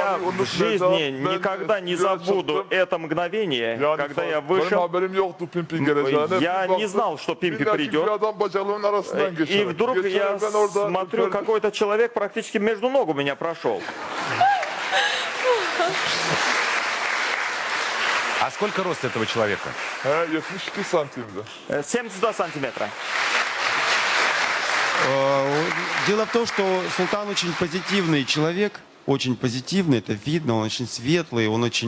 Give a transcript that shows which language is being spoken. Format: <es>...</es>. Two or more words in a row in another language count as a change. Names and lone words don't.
<ru>Я</ru> <tr>anı</tr> <ru>в жизни</ru> <tr>unutmayacağım. Ben</tr> <ru>никогда не</ru> <tr>biraz</tr> <ru>забуду</ru> <tr>çıktım.</tr> <ru>это мгновение,</ru> <tr>Yani</tr> <ru>когда я</ru> <tr>benim</tr> <ru>вышел.</ru> <tr>haberim yoktu Pimpi geleceğine.</tr> <ru>Я</ru> <tr>Bir</tr> <ru>не</ru> <tr>baktım,</tr> <ru>знал, что Пимпи</ru> <tr>bir erkek bir</tr> <ru>придет.</ru> <tr>adam bacaklarının arasından</tr> <ru>И</ru> <tr>geçer.</tr> <ru>вдруг я</ru> <tr>Geçerken ben orada</tr> <ru>смотрю,</ru> <tr>gördüm.</tr> <ru>какой-то человек практически между ног у меня прошел. А сколько рост этого человека?</ru> <tr>72 santimdi.</tr> <ru>72 сантиметра. Дело в том, что Султан очень позитивный человек, очень позитивный, это видно, он очень светлый, он очень...</ru>